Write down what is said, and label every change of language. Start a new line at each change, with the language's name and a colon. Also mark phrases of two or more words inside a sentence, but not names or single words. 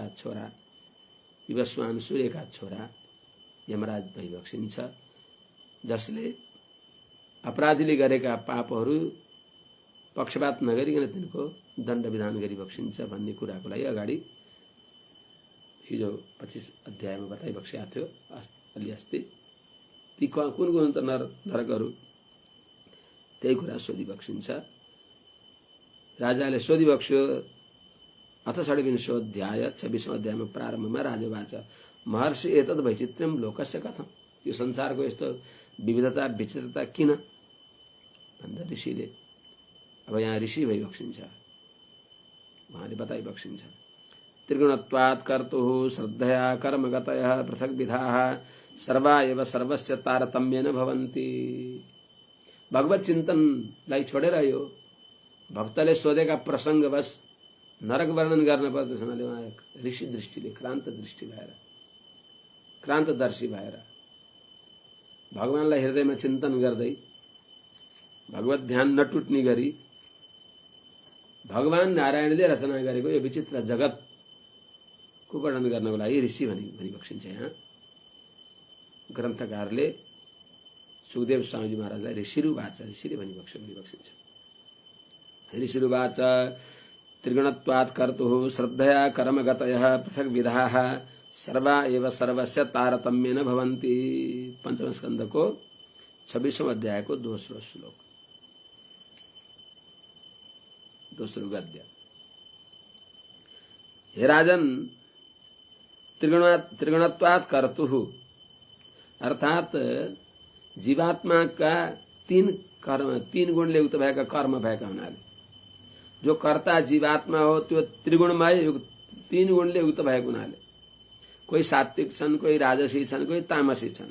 Nepali: छोरा, विवस्वान सूर्यका छोरा यमराज भइबक्सिन्छ, जसले अपराधीले गरेका पापहरू पक्षपात नगरिकन तिनको दण्ड विधान गरिबक्सिन्छ भन्ने कुराको लागि अगाडि हिजो 25 अध्यायमा बताइबक्सिएको थियो अलि अस्ति। ती कुन कुन त नरकहरू, त्यही कुरा सोधिबक्सिन्छ। राजाले सोधिबक्स्यो।
Sanskrit: अथ षड्विंशोऽध्याय
Nepali: 26औं अध्यायमा प्रारम्भमा
Sanskrit: राजा वाच महर्षि एतद् वैचित्र्यं लोकस्य कथम्?
Nepali: यो संसारको यस्तो विविधता विचित्रता किन भन्दा ऋषिले, अब यहाँ ऋषि भइबक्सिन्छ, उहाँले बताइबक्सिन्छ।
Sanskrit: त्रिगुणत्वात् कर्तुः श्रद्धया कर्मगतयः पृथक् विधाः सर्वा एव सर्वस्य तारतम्येन भवन्ति।
Nepali: भगवत चिन्तनलाई छोडेर यो भक्तले सोधेका प्रसङ्गवश नरक वर्णन गर्न पर्दछ भने उहाँ ऋषि दृष्टिले क्रान्तदर्शी भएर भगवानलाई हृदयमा चिन्तन गर्दै भगवत ध्यान नटुट्ने गरी भगवान नारायणले रचना गरेको यो विचित्र जगतको वर्णन गर्नको लागि ऋषि भनिबक्सिन्छ। यहाँ ग्रन्थकारले सुखदेव स्वामीजी महाराजलाई ऋषिरुवाच, ऋषिले भनिबक्सिन्छ।
Sanskrit: ऋषिरुवाच त्रिगुणत्वात् कर्तुः श्रद्धया कर्मगतयः पृथक् विधाः सर्वा एव सर्वस्य तारतम्येन भवन्ति।
Nepali: पंचम स्कंदको 26वां अध्यायको दोस्रो श्लोक, दोस्रो गद्य। हे राजन,
Sanskrit: त्रिगुणत्वात् कर्तुः
Nepali: अर्थात जीवात्मा का तीन गुणले युक्त भएका कर्म भएका हुनाले जो कर्ता जीवात्मा हो त्यो त्रिगुणमय तीन गुणले युक्त भएको हुनाले कोही सात्विक छन्, कोही राजसी छन्, कोही तामसी छन्।